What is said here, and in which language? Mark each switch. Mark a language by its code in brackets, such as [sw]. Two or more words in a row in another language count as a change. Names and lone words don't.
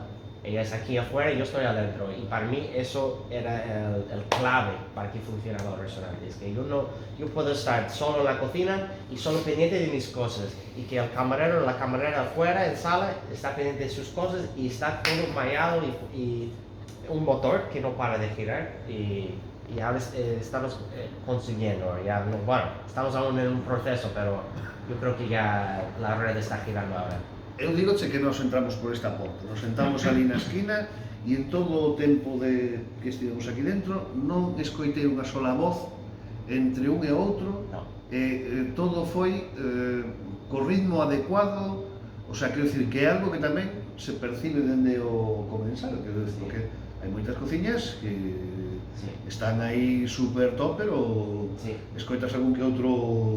[es] Ella es aquí afuera y yo estoy adentro, y para mí eso era el clave para que funcionara el restaurante, es que yo puedo estar solo en la cocina y solo pendiente de mis cosas, y que el camarero o la camarera afuera en sala está pendiente de sus cosas y está todo mallado y un motor que no para de girar, y ahora estamos consiguiendo, bueno, estamos aún en un proceso, pero yo creo que ya la red está girando ahora. [gl] Eu digoche que nos entramos por esta porta, nos sentamos ali na esquina e en todo o tempo que estivemos aquí dentro non escoitei unha sola voz entre un e outro, No. Todo foi co ritmo adecuado, [es] o sea, [gl] quero dicir que é algo que tamén se percibe dende o comensal, quero dicir, porque hai moitas cociñas que están aí super top, pero escoitas algún que outro